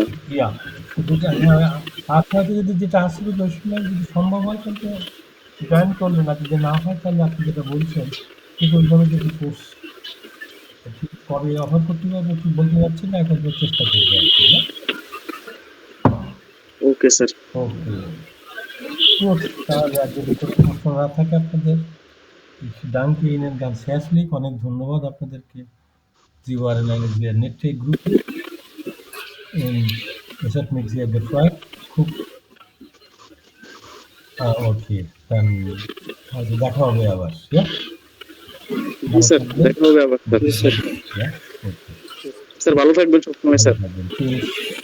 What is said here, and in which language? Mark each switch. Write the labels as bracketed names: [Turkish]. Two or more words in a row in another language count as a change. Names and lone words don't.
[Bangla] ইয়া, আপনাদের যদি যেটা আসবে ওই সময় যদি সম্ভব হয় কিন্তু জয়েন করলেন, আর যদি না হয় তাহলে আপনি যেটা বলছেন ঠিক ওইভাবে যদি কোর্স ঠিক কবে অফার করতে পারবো ঠিক বলতে পারছি না, এখন তো চেষ্টা করবো আর কি। ওকে স্যার। ওকে, gut, তাহলে আর যদি কোনো প্রশ্ন না থাকে আপনাদের, [German] danke Ihnen ganz herzlich, [Bangla] অনেক ধন্যবাদ আপনাদেরকে। [German] Sie waren eine sehr nette Gruppe und es hat mich sehr gefreut. [Bangla] খুব ওকে, [German] dann also [Bangla] দেখা হবে আবার, ja? স্যার দেখা হবে আবার স্যার। [German] Ja, okay. [Bangla] স্যার ভালো থাকবেন সবসময় স্যার। [German] Tschüss.